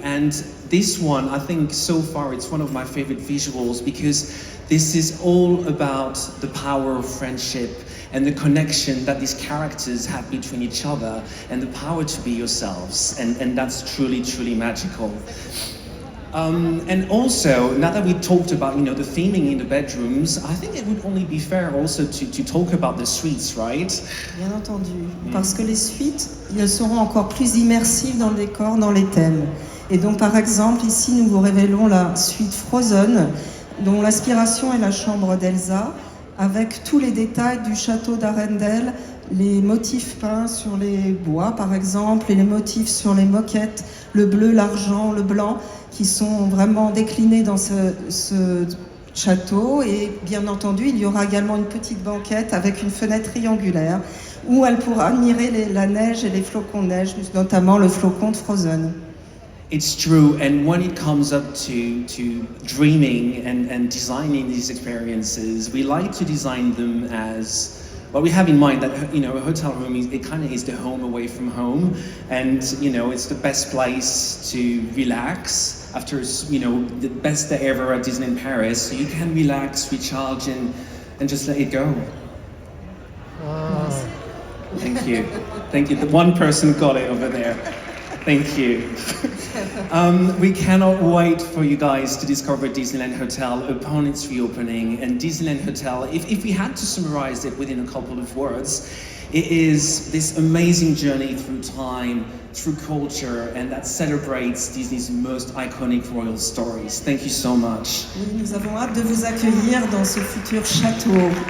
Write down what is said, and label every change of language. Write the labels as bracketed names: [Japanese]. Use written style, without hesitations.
[English] And this one, I think so far, it's one of my favorite visuals because this is all about the power of friendship and the connection that these characters have between each other and the power to be yourselves. And that's truly magical. And also, now that we talked about, the theming in the bedrooms, I think it would only be fair also to talk about the suites, right? [French] Bien entendu, parce que les suites, elles seront encore plus immersives dans le décor, dans les thèmes. Et donc, par exemple, ici, nous vous révélons la suite Frozen, dont l'inspiration est la chambre d'Elsa, avec tous les détails du château d'Arendelle, les motifs peints sur les bois, par exemple, et les motifs sur les moquettes, le bleu, l'argent, le blanc, qui sont vraiment déclinés dans ce château. Et bien entendu, il y aura également une petite banquette avec une fenêtre triangulaire où elle pourra admirer la neige et les flocons de neige, notamment le flocon de Frozen. [English] It's true, and when it comes up to dreaming and designing these experiences, we like to design them as, well, we have in mind that, a hotel room it kind of is the home away from home, and, it's the best place to relax after, the best day ever at Disneyland Paris. So you can relax, recharge, and just let it go. Thank you. Thank you. The one person got it over there. Thank you. We cannot wait for you guys to discover Disneyland Hotel upon its reopening. And Disneyland Hotel, if we had to summarize it within a couple of words, it is this amazing journey through time, through culture, and that celebrates Disney's most iconic royal stories. Thank you so much. [French] Nous avons hâte de vous accueillir dans ce futur château.